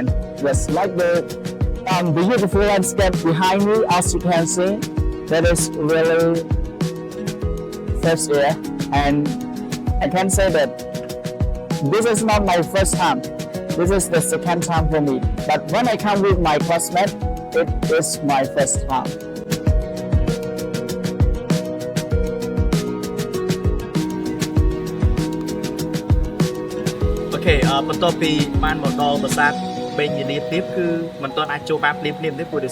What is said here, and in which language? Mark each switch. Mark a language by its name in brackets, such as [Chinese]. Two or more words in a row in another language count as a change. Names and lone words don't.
[English] Yes, like the beautiful landscape behind me, as you can see, that is really fresh air, and I can say that this is not my first time. This is the second time for me. But when I come with my classmate, it is my first time. [Khmer] Okay, បន្ទាប់ពីបានមកដល់ប្រាសាទបេងយាលាទៀតគឺមិនទាន់អាចចូលបានភ្លាមៗទេព្រោះដោយ